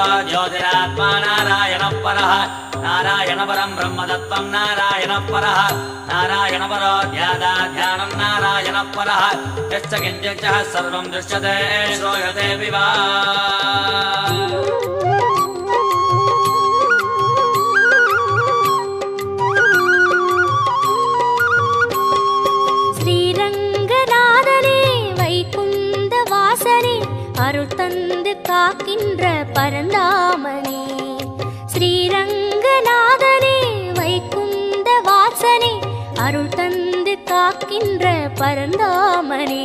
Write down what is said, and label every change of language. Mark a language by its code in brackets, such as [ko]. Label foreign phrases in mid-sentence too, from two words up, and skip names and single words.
[sa] ज्योतिरात्मा नारायण परः नारायण परं ब्रह्मतत्त्वं नारायण परः नारायण परो ध्यानं नारायण परः यश्च किञ्चित् सर्वं दृश्यते श्रूयते विवा [ta] ஸ்ரீரங்கநாதனே வைகுந்த வாசனே அருள் தந்து காக்கின்ற பரந்தாமனே, ஸ்ரீரங்கநாதனே வைகுந்த வாசனே அருள் தந்து காக்கின்ற பரந்தாமனே.